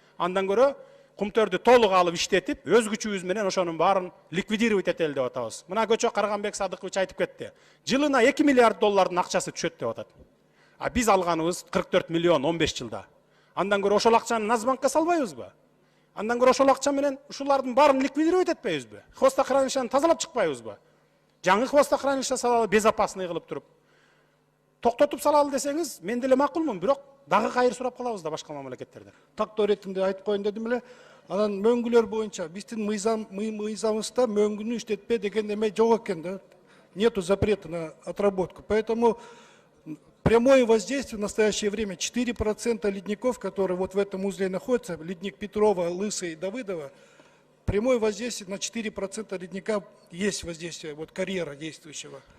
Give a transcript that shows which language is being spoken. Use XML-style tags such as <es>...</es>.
<ky>Андан көрө кумтөрдү толук алып иштетип, өз күчүбүз менен ошонун баарын ликвидировать этели деп атабыз. Мына көчө Карганбек Садыкович айтып кетти. Жылына 2 миллиард доллардын акчасы түшөт деп атат. А биз алганыбыз 44 миллион 15 жылда. Андан көрө ошол акчаны Нацбанкка салбайбызбы? Андан көрө ошол акча менен ушулардын баарын ликвидировать этпейбизби? Хвостохранилищени тазалап чыкпайбызбы? Жаңы хвостохранилище салалы безопасный кылып туруп. Токтотуп салалы десеңиз, мен деле макулмун, бирок дагы кайыр сурап калабыз да башка мамлекеттерден. Тактоо иретинде айтып коеюн дедим эле. Анан мөңгүлөр боюнча биздин мыйзамыбызда мөңгүнү иштетпе деген эме жок экен да.</ky> <ru>Нету запрета на отработку. Поэтому прямое воздействие в настоящее время 4% ледников, которые вот в этом узле находятся, ледник Петрова, Лысый, Давыдова, прямое воздействие на 4% ледника есть воздействие, вот карьера действующего.</ru>